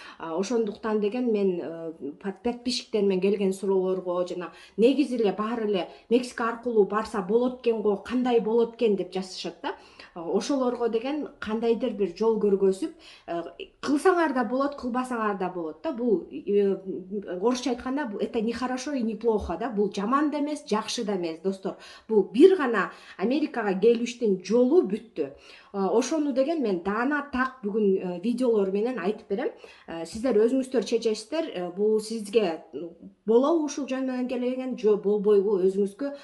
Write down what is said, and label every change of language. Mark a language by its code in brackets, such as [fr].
[ky] Ошондуктан деген мен подписчиктеримен келген суроолорго жана негизи эле баары эле Мексика аркылуу барса болот экен го, кандай болот экен деп жазышат да. Ошолорго деген кандайдыр бир жол көргөзүп, кылсаңар да болот, кылбасаңар да болот да. Бул орусча айтканда [ru] это не хорошо и не плохо да. [ky] Бул жаман да эмес, жакшы да эмес, достор. Бул бир гана Америкага келиштин жолу бүттү. Ошону деген мен даана так бүгүн видеолор менен айтып берем. Сиздер өзүңүздөр чечесиздер, бул сизге болобу ушул жөн менен келген, же болбойбу, өзүңүзгө.